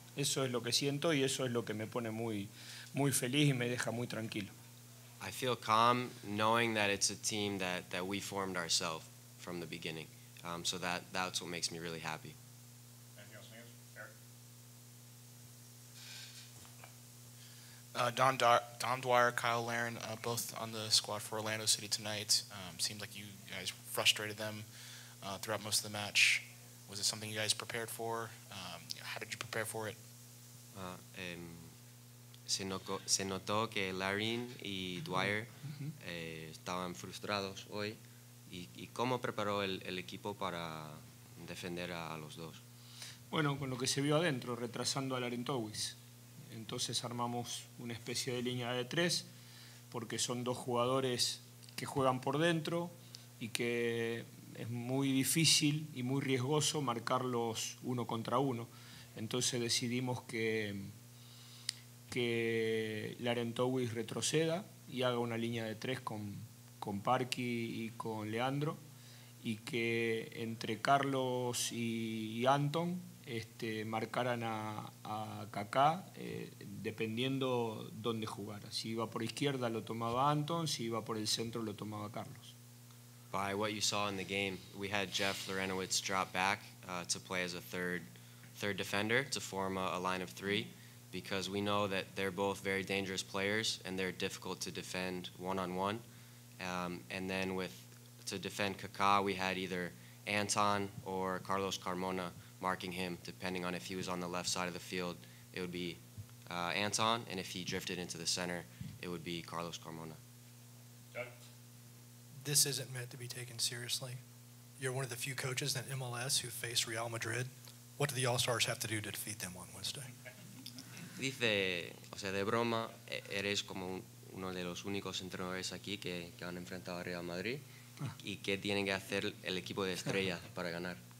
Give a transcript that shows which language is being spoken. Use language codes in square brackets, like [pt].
[es] Eso es lo que siento y eso es lo que me pone muy, muy feliz y me deja muy tranquilo. [en] I feel calm knowing that it's a team that we formed ourselves from the beginning. So that's what makes me really happy. Anything else, Eric? Dom Dwyer, Kyle Laren, both on the squad for Orlando City tonight. Seemed like you guys frustrated them throughout most of the match. Was it something you guys prepared for? How did you prepare for it? [es] Ah, se notó que Larin y Dwyer estaban frustrados hoy. ¿Y cómo preparó el equipo para defender a los dos? Bueno, con lo que se vio adentro, retrasando a Larentowicz. Entonces armamos una especie de línea de 3, porque son dos jugadores que juegan por dentro y que es muy difícil y muy riesgoso marcarlos uno contra uno. Entonces decidimos que Larentowicz retroceda y haga una línea de 3 con Parky y con Leandro, y que entre Carlos y Anton marcaran a Kaká dependiendo dónde jugara. Si iba por izquierda lo tomaba Anton, si iba por el centro lo tomaba Carlos. [en] By what you saw in the game, we had Jeff Lorenowitz drop back to play as a third defender to form a line of 3, because we know that they're both very dangerous players and they're difficult to defend one-on-one. And then to defend Kaká, we had either Anton or Carlos Carmona marking him, depending on if he was on the left side of the field, it would be Anton, and if he drifted into the center, it would be Carlos Carmona. This isn't meant to be taken seriously. You're one of the few coaches in MLS who face Real Madrid. What do the All-Stars have to do to defeat them on Wednesday? [es] Dice, o sea, de broma, eres como uno de los únicos entrenadores aquí que han enfrentado a Real Madrid. ¿Y qué tiene que hacer el equipo de estrellas para ganar?